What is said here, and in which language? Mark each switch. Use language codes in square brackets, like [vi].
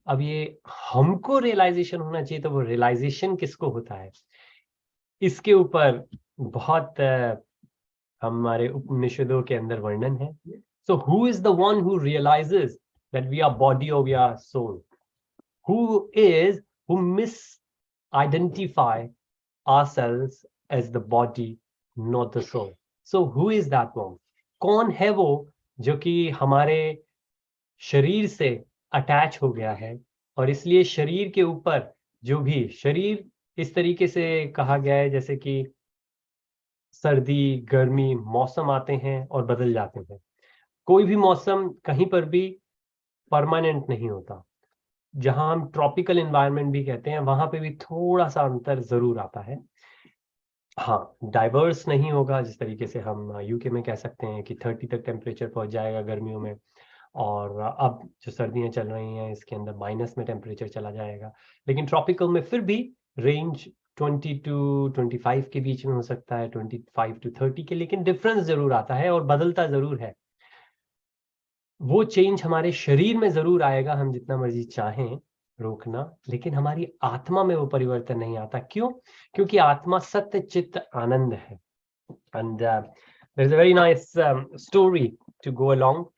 [hi] अब ये हमको रियलाइजेशन होना चाहिए, तो वो रियलाइजेशन किसको होता है, इसके ऊपर बहुत हमारे उपनिषदों के अंदर वर्णन है. [en] So who is the one who realizes that we are body or we are soul? Who misidentify ourselves as the body, not the soul? So who is that one? [hi] कौन है वो जो कि हमारे शरीर से अटैच हो गया है, और इसलिए शरीर के ऊपर जो भी, शरीर इस तरीके से कहा गया है जैसे कि सर्दी गर्मी मौसम आते हैं और बदल जाते हैं. कोई भी मौसम कहीं पर भी परमानेंट नहीं होता. जहां हम ट्रॉपिकल एनवायरनमेंट भी कहते हैं, वहां पे भी थोड़ा सा अंतर जरूर आता है. हाँ, डाइवर्स नहीं होगा, जिस तरीके से हम यूके में कह सकते हैं कि 30 तक टेम्परेचर पहुंच जाएगा गर्मियों में, और अब जो सर्दियां चल रही हैं इसके अंदर माइनस में टेम्परेचर चला जाएगा. लेकिन ट्रॉपिकल में फिर भी रेंज 20 to 25 के बीच में हो सकता है, 25 to 30 के, लेकिन डिफरेंस जरूर आता है और बदलता जरूर है. वो चेंज हमारे शरीर में जरूर आएगा, हम जितना मर्जी चाहें रोकना, लेकिन हमारी आत्मा में वो परिवर्तन नहीं आता. क्यों? क्योंकि आत्मा सत्य चित्त आनंद है. [en] And there's a very nice story to go along.